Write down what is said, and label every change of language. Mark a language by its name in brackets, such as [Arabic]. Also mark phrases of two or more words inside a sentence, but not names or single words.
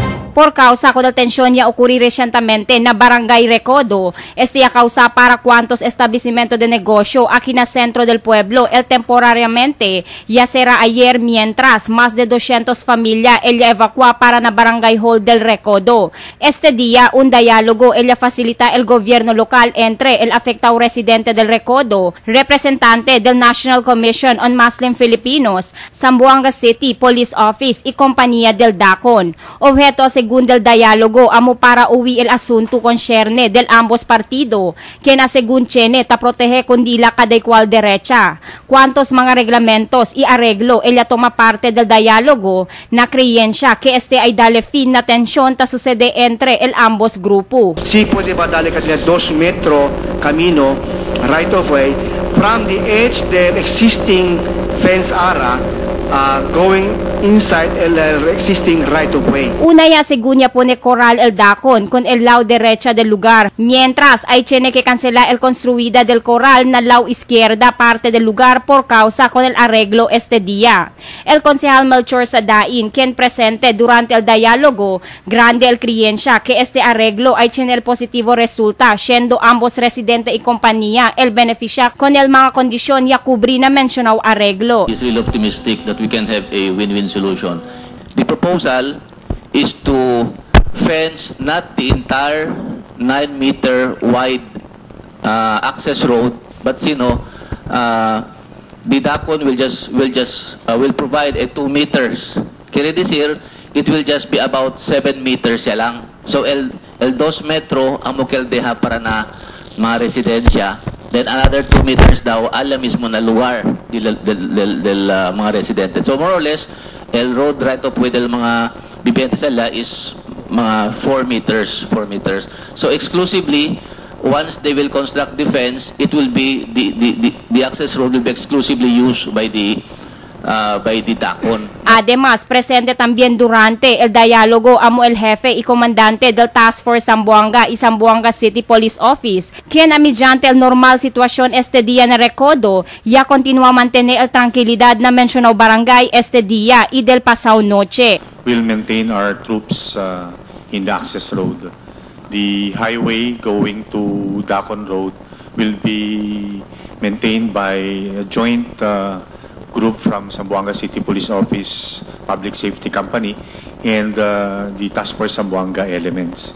[Chavacano] Por causa con la tensión ya ocurrió recientemente na Barangay Recodo, a causa para cuantos establecimientos de negocio aquí na centro del pueblo, el temporariamente ya será ayer mientras más de 200 familias ella evacua para na Barangay Hall del Recodo. Este día, un diálogo ella facilita el gobierno local entre el afectado residente del Recodo, representante del National Commission on Muslim Filipinos, Zamboanga City Police Office y compañía del DACON. Objeto según del diálogo amo para uwi el asunto concerne del ambos partido, que na según tiene ta protege kundila kada igual derecha. Cuantos mga reglamentos y arreglo ella toma parte del diálogo na creyensya que este ay dale fin na tensyon ta sucede entre el ambos grupo. Si pwede ba dali kanila 2 metro camino right of way from the edge del existing fence area going inside el existing right-of-way. Una ya según ya pone Coral el Dacon con el lado derecha del lugar, mientras hay tiene que cancelar el construida del Coral na lado izquierda parte del lugar por causa con el arreglo este día. El concejal Melchor Sadain, quien presente durante el diálogo, grande el creencia que este arreglo ay tiene el positivo resulta, siendo ambos residente y compañía el beneficia con el mga kondisyon ya kubri na mencionado arreglo. [English] Is really optimistic that we can have a win-win solution. The proposal is to fence not the entire 9-meter wide access road, but the DACON will provide a 2 meters. Kaya this year, it will just be about 7 meters [Chavacano] ya lang. So el 2 metro ang mukeldeha para na mga residensya. [English] Then another 2 meters [Chavacano] daw ala mismo na lugar del mga residente. [English] So more or less, el road right of way [Chavacano] del mga bibiyente sila [English] is mga 4 meters. So exclusively, once they will construct the fence, it will be the access road will be exclusively used by the DACON. [Chavacano] Además, presente también durante el diálogo amo el jefe y comandante del Task Force Zamboanga y Zamboanga City Police Office, quien mediante el normal situación este día na Recodo, ya continúa a mantener el tranquilidad na mencionado barangay este día y del pasado noche. [English] We'll maintain our troops in the access road. The highway going to DACON Road will be maintained by a joint group from Zamboanga City Police Office, Public Safety Company, and the Task Force Zamboanga elements.